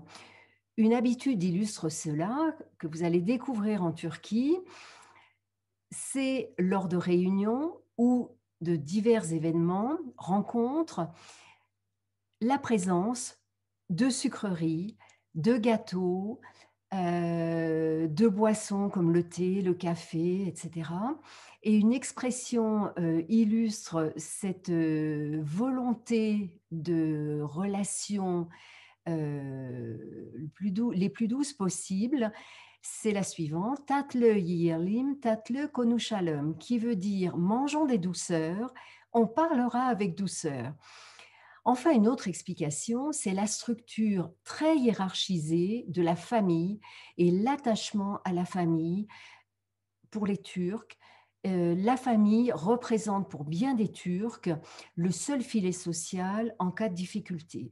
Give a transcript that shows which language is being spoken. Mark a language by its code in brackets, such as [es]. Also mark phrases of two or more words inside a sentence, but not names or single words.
[fr] Une habitude illustre cela, que vous allez découvrir en Turquie, c'est lors de réunions ou de divers événements, rencontres, la présence de sucreries, de gâteaux, de boissons comme le thé, le café, et cetera. Et une expression, illustre cette, volonté de relations, les plus douces possibles. C'est la suivante: [tr] «Tatlı yiyelim, tatlı konuşalım», [fr] qui veut dire: «Mangeons des douceurs, on parlera avec douceur». Enfin, une autre explication, c'est la structure très hiérarchisée de la famille et l'attachement à la famille pour les Turcs. La famille représente pour bien des Turcs le seul filet social en cas de difficulté.